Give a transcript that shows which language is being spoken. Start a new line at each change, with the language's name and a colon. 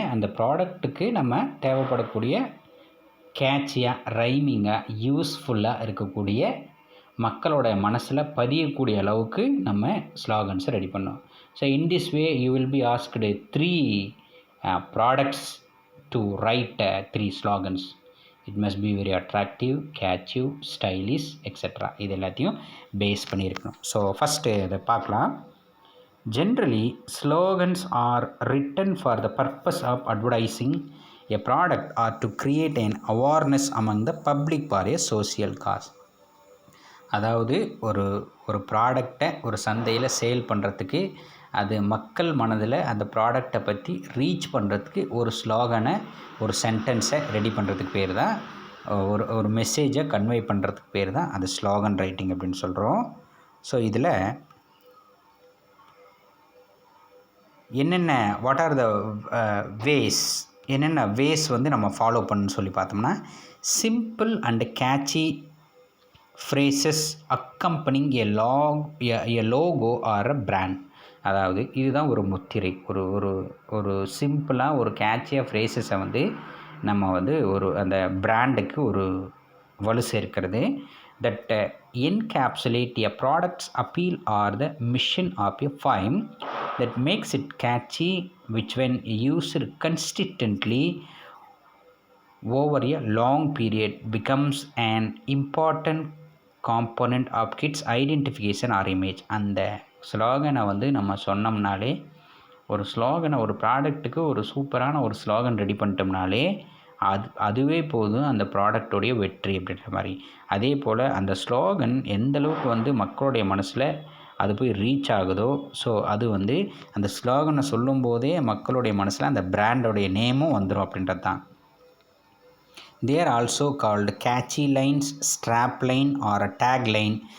Tamil: அந்த ப்ராடக்ட்டுக்கு நம்ம தேவைப்படக்கூடிய கேட்சியாக, ரைமிங்காக, யூஸ்ஃபுல்லாக இருக்கக்கூடிய மக்களோட மனசில் பதியக்கூடிய அளவுக்கு நம்ம ஸ்லோகன்ஸை ரெடி பண்ணோம்.
English: So in this way you will be asked 3 products to write 3 slogans. It must be very attractive, catchy, stylish etcetera.
Tamil: இது எல்லாத்தையும் பேஸ் பண்ணியிருக்கணும். ஸோ ஃபஸ்ட்டு இதை பார்க்கலாம்.
English: Generally slogans are written for the purpose of advertising a product or to create an awareness among the public for a social cause.
Tamil: அதாவது ஒரு ப்ராடக்டை ஒரு சந்தையில் சேல் பண்ணுறதுக்கு, அது மக்கள் மனதில் அந்த ப்ராடக்டை பற்றி ரீச் பண்ணுறதுக்கு ஒரு ஸ்லோகனை, ஒரு சென்டென்ஸை ரெடி பண்ணுறதுக்கு பேர் தான், ஒரு மெசேஜை கன்வே பண்ணுறதுக்கு பேர் தான் அது ஸ்லோகன் ரைட்டிங் அப்படின்னு சொல்கிறோம். ஸோ இதில் என்னென்ன
English: what are the ways,
Tamil: என்னென்ன வேஸ் வந்து நம்ம ஃபாலோ பண்ணணும்னு சொல்லி பார்த்தோம்னா,
English: Simple and catchy phrases accompanying a logo or a brand.
Tamil: அதாவது இதுதான் ஒரு முத்திரை. ஒரு சிம்பிளாக ஒரு கேட்சியாக ஃப்ரேசஸை வந்து நம்ம வந்து அந்த பிராண்டுக்கு ஒரு வலு சேர்க்கிறது.
English: That encapsulate a product's appeal or the mission of a firm that makes it catchy, which when used consistently over a long period becomes an important component of kids identification or image.
Tamil: அந்த ஸ்லோகனை வந்து நம்ம சொன்னோம்னாலே, ஒரு ஸ்லோகனை, ஒரு ப்ராடக்ட்டுக்கு ஒரு சூப்பரான ஒரு slogan ready பண்ணிட்டோம்னாலே அதுவே போதும் அந்த ப்ராடக்டோடைய வெற்றி அப்படின்ற மாதிரி. அதே போல் அந்த ஸ்லோகன் எந்தளவுக்கு வந்து மக்களுடைய மனசில் அது போய் ரீச் ஆகுதோ, ஸோ அது வந்து அந்த ஸ்லோகனை சொல்லும்போதே மக்களுடைய மனசில் அந்த பிராண்டோடைய நேமும் வந்துடும் அப்படின்றது தான்.
English: They are also called catchy lines, strap line or a tag line.